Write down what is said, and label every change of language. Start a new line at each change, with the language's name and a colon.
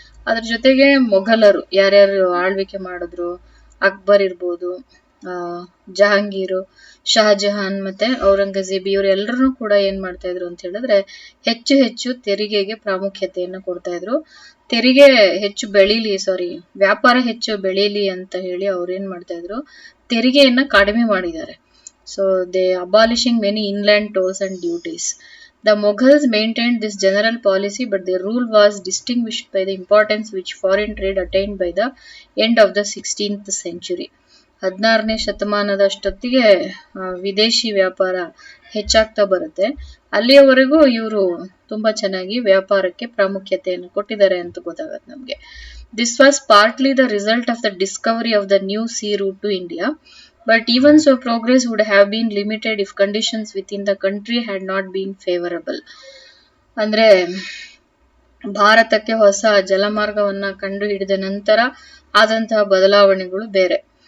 Kannada: ಅದ್ರ ಜೊತೆಗೆ ಮೊಘಲರು ಯಾರ್ಯಾರು ಆಳ್ವಿಕೆ ಮಾಡಿದ್ರು, ಅಕ್ಬರ್ ಇರ್ಬೋದು, ಜಹಾಂಗೀರು, ಶಹಜಹಾನ್ ಮತ್ತೆ ಔರಂಗಜೇಬ್, ಇವರೆಲ್ಲರೂ ಕೂಡ ಏನ್ ಮಾಡ್ತಾ ಇದ್ರು ಅಂತ ಹೇಳಿದ್ರೆ ಹೆಚ್ಚು ಹೆಚ್ಚು ತೆರಿಗೆಗೆ ಪ್ರಾಮುಖ್ಯತೆಯನ್ನು ಕೊಡ್ತಾ ಇದ್ರು. ತೆರಿಗೆ ಹೆಚ್ಚು ಬೆಳೀಲಿ, ವ್ಯಾಪಾರ ಹೆಚ್ಚು ಬೆಳೀಲಿ ಅಂತ ಹೇಳಿ ಅವ್ರು ಏನ್ ಮಾಡ್ತಾ ಇದ್ರು, ತೆರಿಗೆಯನ್ನ ಕಡಿಮೆ ಮಾಡಿದ್ದಾರೆ.
English: So they abolishing many inland tolls and duties. The Mughals maintained this general policy, but their rule was distinguished by the importance which foreign trade attained by the end of the 16th century.
Kannada: 16ನೇ ಶತಮಾನದಷ್ಟೊತ್ತಿಗೆ ವಿದೇಶಿ ವ್ಯಾಪಾರ ಹೆಚ್ಚಾಗ್ತಾ ಬರುತ್ತೆ. ಅಲ್ಲಿಯವರೆಗೂ ಇವರು ತುಂಬಾ ಚೆನ್ನಾಗಿ ವ್ಯಾಪಾರಕ್ಕೆ ಪ್ರಾಮುಖ್ಯತೆಯನ್ನು ಕೊಟ್ಟಿದ್ದಾರೆ ಅಂತ ಗೊತ್ತಾಗತ್ತೆ ನಮ್ಗೆ.
English: This was partly the result of the discovery of the new sea route to India, but even so progress would have been limited if conditions within the country had not been favorable.
Kannada: ಅಂದ್ರೆ ಭಾರತಕ್ಕೆ ಹೊಸ ಜಲಮಾರ್ಗವನ್ನ ಕಂಡು ಹಿಡಿದ ನಂತರ ಆದಂತಹ ಬದಲಾವಣೆಗಳು ಬೇರೆ.